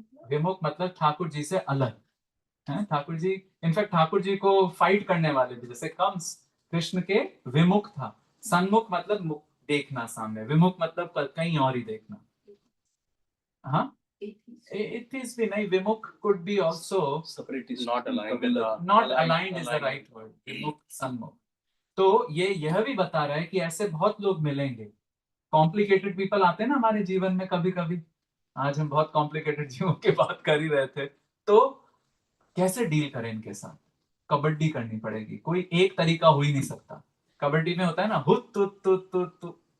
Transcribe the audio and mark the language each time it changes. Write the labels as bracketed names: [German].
[Hindi] विमुख मतलब ठाकुर जी से अलग है। ठाकुर जी, इनफैक्ट ठाकुर जी को फाइट करने वाले भी, जैसे कंस कृष्ण के विमुख था। सन्मुख मतलब देखना सामने, विमुख मतलब कहीं और ही देखना। हाँ, एथिस्ट भी नहीं, विमुख [English] could be also separatist, not aligned. not aligned is the right word, विमुख सन्मुख। [Hindi] तो यह भी बता रहा है कि ऐसे बहुत लोग मिलेंगे, कॉम्प्लिकेटेड पीपल आते हैं ना हमारे जीवन में कभी कभी। आज हम बहुत कॉम्प्लिकेटेड जीवों की बात कर ही रहे थे, तो कैसे डील करें इनके साथ? कबड्डी करनी पड़ेगी, कोई एक तरीका हो ही नहीं सकता। कबड्डी में होता है ना, हुत तुत तुत तुत तुत।